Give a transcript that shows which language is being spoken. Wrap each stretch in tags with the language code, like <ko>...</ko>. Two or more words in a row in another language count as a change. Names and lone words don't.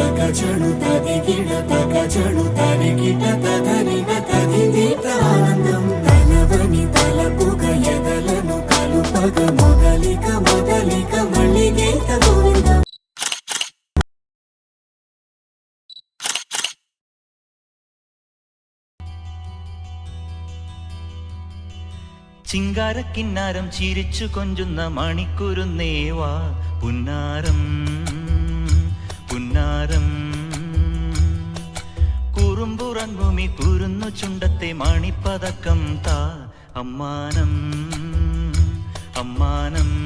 <te>తగచడు తదిగిడ తగచడు తరిగిట తదరిన తదిదీత ఆనందం తలవని తలపుగ ఎదలను కలుపగ మొదలిక మొదలిక మళ్ళీగీత గోవిందం.</te> <ml>ചിങ്കാരക്കിന്നാരം ചിരിച്ചു കൊഞ്ചുന്ന മണിക്കുരുന്നേവാ പുന്നാരം പുന്നാരം കുറുമ്പുറങ്ങുമി കുരുന്നു ചുണ്ടത്തെ മണിപ്പതക്കം താ അമ്മാനം അമ്മാനം</ml>